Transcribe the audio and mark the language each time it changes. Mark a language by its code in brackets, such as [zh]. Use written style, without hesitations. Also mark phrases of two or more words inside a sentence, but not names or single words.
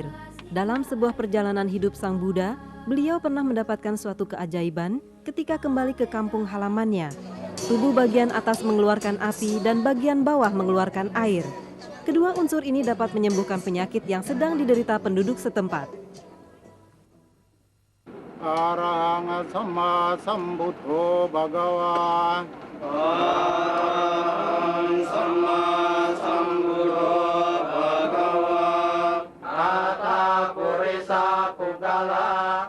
[id] Dalam sebuah perjalanan hidup Sang Buddha, beliau pernah mendapatkan suatu keajaiban ketika kembali ke kampung halamannya. Tubuh bagian atas mengeluarkan api dan bagian bawah mengeluarkan air. Kedua unsur ini dapat menyembuhkan penyakit yang sedang diderita penduduk setempat. [pi] Arahang sama sambuddho bhagawa. Arahang sama sambuddho bhagawa. Tata purisa pugala.